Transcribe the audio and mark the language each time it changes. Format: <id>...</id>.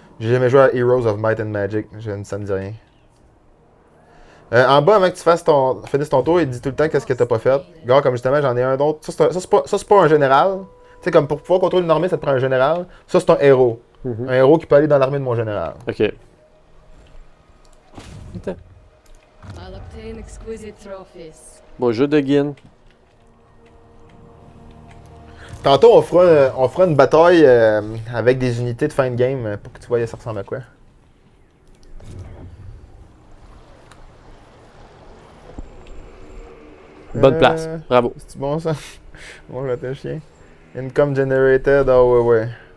<fr>J'ai jamais joué à Heroes of Might and Magic, ça me dit rien. En bas, avant que tu finisses ton tour, il dit tout le temps qu'est-ce que t'as pas fait. Gars, comme justement, j'en ai un d'autre. Ça, c'est pas un général. Tu sais, comme pour pouvoir contrôler une armée, ça te prend un général. Ça, c'est un héros. Un héros qui peut aller dans l'armée de mon général. Ok.</fr> <en>I'll obtain exquisite trophies.</en> <fr>Bon jeu de Guin. Tantôt, on fera une bataille avec des unités de fin de game pour que tu vois ça ressemble à quoi. Bonne place. Bravo. C'est bon ça? Bon, là, t'es chien.</fr> <en>Income generated,</en> <fr>ah ouais.</fr>